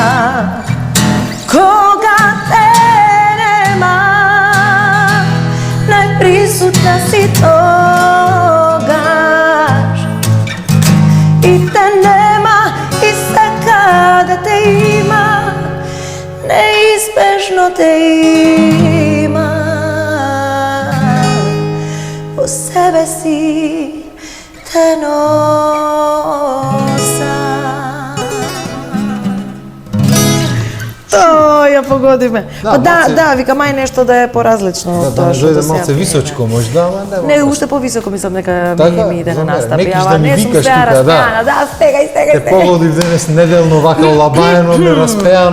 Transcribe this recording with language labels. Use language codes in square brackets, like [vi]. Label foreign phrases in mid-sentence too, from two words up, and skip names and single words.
[mk] Кога те нема, најприсутна си тогаш. И те нема, и сака да те Једино те има, у себе си те носа. Ја погоди ме. Па да, викам ај нешто да е поразлично од тоа што да малце височко можда, ама не, уште повисоко мислам дека ми иде на настапи, ама не сум свеа распеана, да, стегај. Те погодив денес неделно вака олабаено, нераспеано.